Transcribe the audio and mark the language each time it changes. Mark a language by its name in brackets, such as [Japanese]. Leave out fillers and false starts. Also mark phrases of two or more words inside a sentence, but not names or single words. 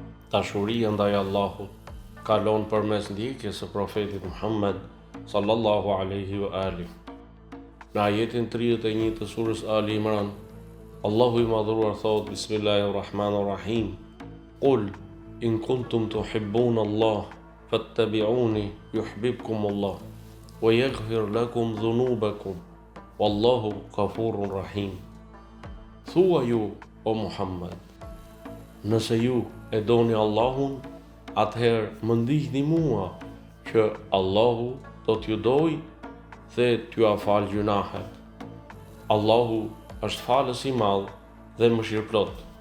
[Albanian] Dashuria ndaj Allahut kalon përmes ndjekjes së profetit Muhammed [Arabic] صلى الله عليه وآله. [Albanian] Në ajetin 31 të surës Ali Imran, Allahu i madhruar thot: [Arabic] بسم الله الرحمن الرحيم. قل إن كنتم تحبون الله فاتبعوني يحببكم الله ويغفر لكم ذنوبكم والله غفور رحيم. [Albanian] Thua ju, o Muhammed, nëse ju e doni Allahun, atëherë më ndihni mua që Allahu do t'ju doj dhe t'ju afal gjunahet. Allahu është falës i madh dhe mëshirëplot.